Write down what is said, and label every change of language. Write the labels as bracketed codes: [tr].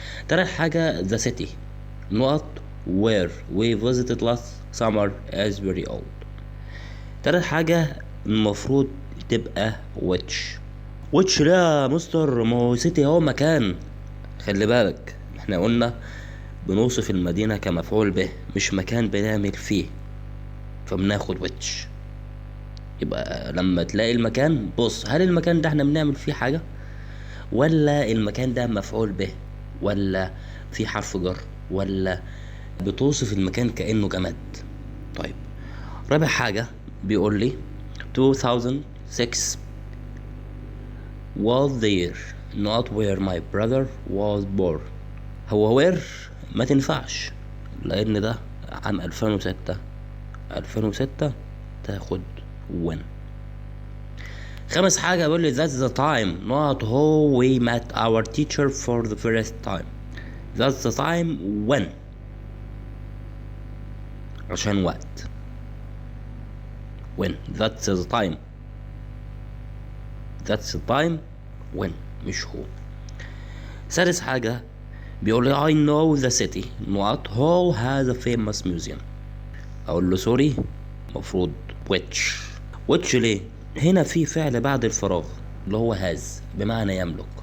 [ar] تالت حاجة [en] the city [ar] نقط [en] where we visited last summer is very old. [ar] تالت حاجة المفروض تبقى which لا يا مستر، ما هو city هو مكان. خلي بالك احنا قلنا بنوصف المدينة كمفعول به مش مكان بنعمل فيه، فبناخد which. يبقى لما تلاقي المكان بص، هل المكان ده احنا بنعمل فيه حاجة، ولا المكان ده مفعول به، ولا في حرف جر، ولا بتوصف المكان كأنه جماد. [en] طيب [ar] رابع حاجة بيقول لي [en] 2006 was the year not where my brother was born. [ar] هو where ما تنفعش لأن ده عام 2006 تاخد when. خامس حاجة بيقول لي [en] that's the time not how we met our teacher for the first time. that's the time when [ar] عشان وقت. [en] when that's the time when [ar] مش هو. سادس حاجة بيقول لي [en] I know the city not who has a famous museum. [ar] اقول له سوري، مفروض which ليه؟ هنا في فعل بعد الفراغ اللي هو has بمعنى يملك.